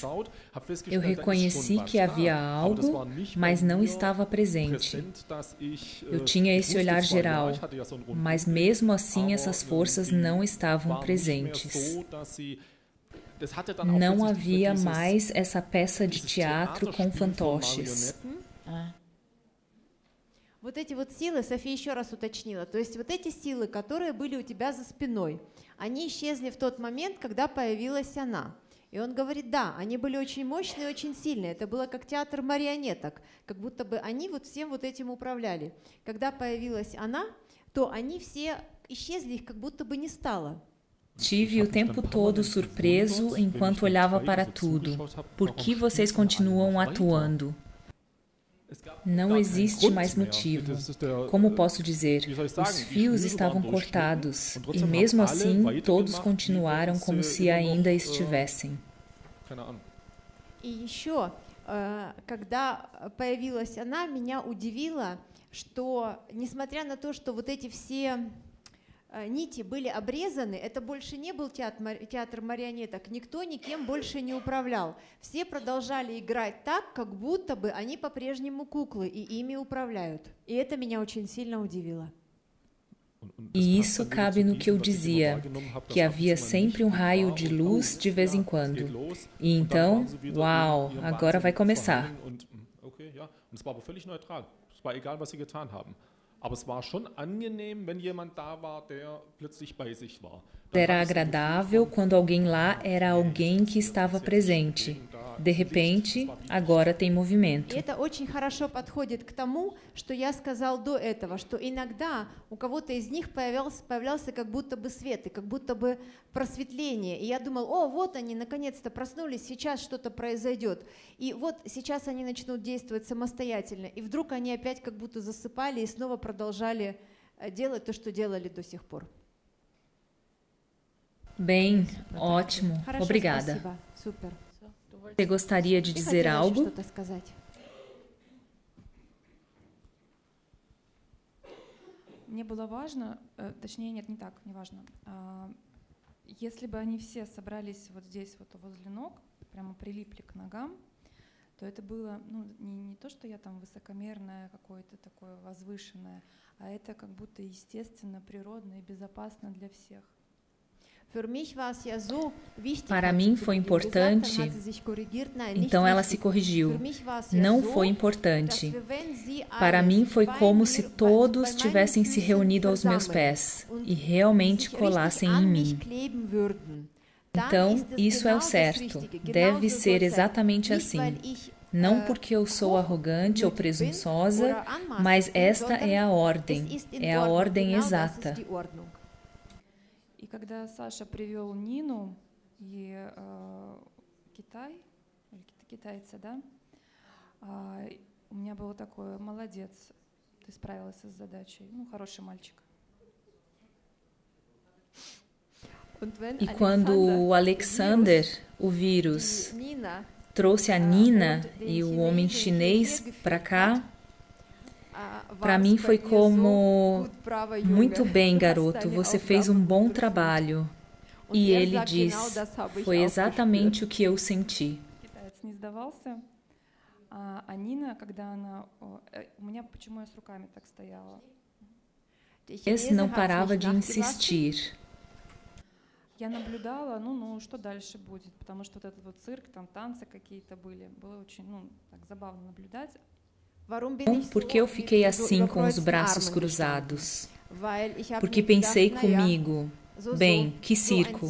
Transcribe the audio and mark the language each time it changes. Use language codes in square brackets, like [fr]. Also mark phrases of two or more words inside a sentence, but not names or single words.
[pt] Eu reconheci que havia algo, mas não estava presente. Eu tinha esse olhar geral, mas mesmo assim essas forças não estavam presentes. Não havia mais essa peça de teatro com fantoches. [ru] Вот эти вот силы, София еще раз уточнила, то есть вот эти силы, которые были у тебя за спиной, они исчезли в тот момент, когда появилась она. И он говорит, да, они были очень мощные, очень сильные, это было как театр марионеток, как будто бы они вот всем вот этим управляли. Когда появилась она, то они все исчезли, их как будто бы не стало. [pt] Tive o tempo todo surpreso enquanto olhava para tudo. Por que vocês continuam atuando? Não existe mais motivo. Como posso dizer, os fios estavam cortados e mesmo assim todos continuaram como se ainda estivessem. [ru] И еще, когда появилась она, меня удивило, что несмотря на то, что вот эти все нити были обрезаны, это больше не был театр марионеток, никто никем больше не управлял. Все продолжали играть так, как будто бы они по-прежнему куклы и ими управляют. И это меня очень sильно удивило. [pt] E isso cabe no que eu dizia, que havia sempre um raio de luz de vez em quando. E então, uau, agora vai começar. [de] Aber es war schon angenehm, wenn jemand da war, der plötzlich bei sich war. [pt] Era agradável quando alguém lá era alguém que estava presente. De repente, agora tem movimento. [ru] И это очень хорошо подходит к тому, что я сказал до этого, что иногда у кого-то из них появлялся как будто бы свет, и как будто бы просветление. И я думал, о, вот они, наконец-то проснулись, сейчас что-то произойдет. И вот сейчас они начнут действовать самостоятельно. И вдруг они опять как будто засыпали и снова продолжали делать то, что делали до сих пор. [pt] Bem, ótimo. Obrigada. Super. Você gostaria de dizer algo? [ru] Мне было важно, точнее, нет, не так, не важно. Если бы они все собрались вот здесь, вот возле ног, прямо прилипли к ногам, то это было не то, что я там высокомерная, какое-то такое возвышенное, а это как будто естественно, природно и безопасно для всех. [pt] Para mim foi importante, então ela se corrigiu. Não foi importante. Para mim foi como se todos tivessem se reunido aos meus pés e realmente colassem em mim. Então, isso é o certo. Deve ser exatamente assim. Não porque eu sou arrogante ou presunçosa, mas esta é a ordem exata. [ru] И когда Саша привел Нину и Китай, или китайца, да, у меня было такое: молодец, ты справилась с задачей, хороший мальчик. [pt] E quando o Alexander, o vírus, trouxe a Nina e o homem chinês para cá, para mim foi como: muito bem, garoto, você fez um bom trabalho. E ele diz: foi exatamente o que eu senti. [ru] Китаец не сдавался, а Нина, когда она... У меня почему я с руками так стояла? [pt] Esse não parava de insistir. [ru] Я наблюдала, что дальше будет, потому что вот этот вот цирк, там танцы какие-то были, было очень, так забавно наблюдать. [pt] Por que eu fiquei assim com os braços cruzados? Porque pensei comigo: bem, que circo.